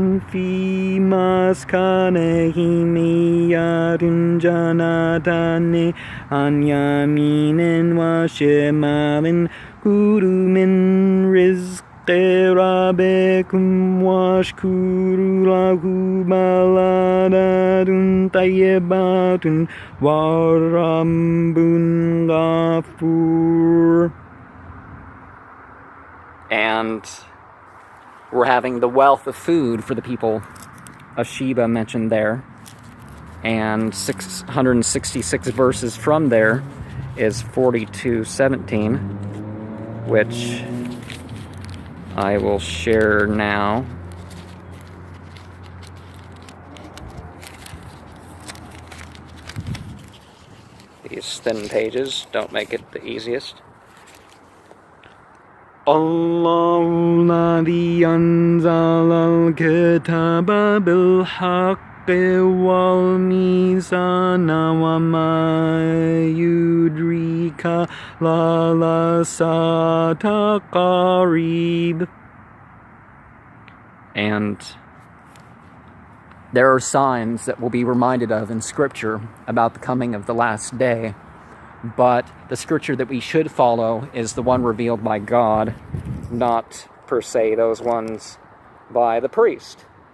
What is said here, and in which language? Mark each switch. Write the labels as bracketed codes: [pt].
[ar] فِي مَسْكَنِهِمْ آيَةٌ جَنَّتَانِ عَنْ يَمِينٍ وَشِمَالٍ كُلُوا مِنْ رِزْقِ رَبِّكُمْ وَاشْكُرُوا لَهُ بَلْدَةٌ طَيِّبَةٌ وَرَبٌّ غَفُورٌ. [en] And we're having the wealth of food for the people of Sheba mentioned there. And 666 verses from there is 42:17, which I will share now. These thin pages don't make it the easiest. [ar] الله الذي أنزل الكتاب بالحق والميزان وما يدريك لعل الساعة قريب. [en] And there are signs that we'll be reminded of in Scripture about the coming of the last day. But the scripture that we should follow is the one revealed by God, not per se those ones by the priest.